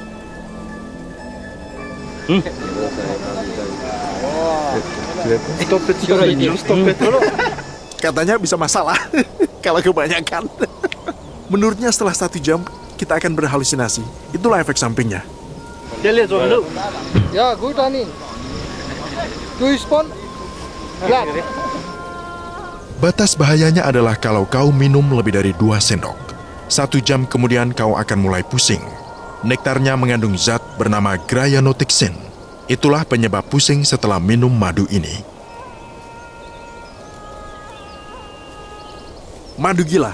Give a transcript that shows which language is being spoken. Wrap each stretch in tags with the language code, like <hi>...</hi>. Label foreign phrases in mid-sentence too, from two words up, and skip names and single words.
<id>Katanya bisa masalah kalau kebanyakan. Menurutnya setelah 1 jam, kita akan berhalusinasi. Itulah efek sampingnya.</id> <nl>Ja, goed Annie. Doe je spon? Klaar.</nl> <id>Batas bahayanya adalah kalau kau minum lebih dari 2 sendok. 1 jam kemudian kau akan mulai pusing. Nektarnya mengandung zat bernama gryanotixin. Itulah penyebab pusing setelah minum madu ini. Madu gila.</id>